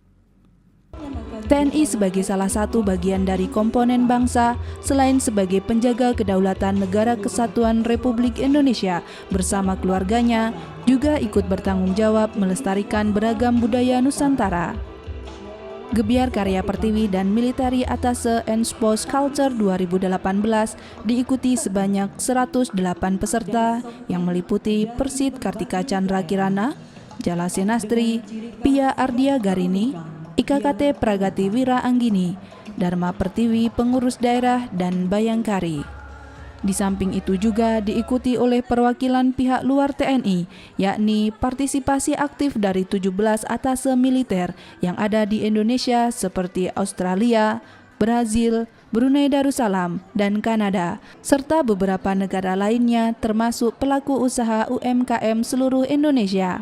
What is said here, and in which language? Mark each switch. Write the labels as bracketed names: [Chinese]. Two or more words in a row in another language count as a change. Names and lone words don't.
[Indonesian] TNI sebagai salah satu bagian dari komponen bangsa, selain sebagai penjaga kedaulatan Negara Kesatuan Republik Indonesia bersama keluarganya, juga ikut bertanggung jawab melestarikan beragam budaya Nusantara. Gebiar Karya Pertiwi dan Military Attaché and Sports Culture 2018 diikuti sebanyak 108 peserta yang meliputi Persit Kartika Chandra Kirana, Jala Senastri, Pia Ardia Garini, IKKT Pragati Wira Anggini, Dharma Pertiwi Pengurus Daerah, dan Bayangkari. Di samping itu juga diikuti oleh perwakilan pihak luar TNI, yakni partisipasi aktif dari 17 atasé militer yang ada di Indonesia seperti Australia, Brazil, Brunei Darussalam, dan Kanada, serta beberapa negara lainnya termasuk pelaku usaha UMKM seluruh Indonesia.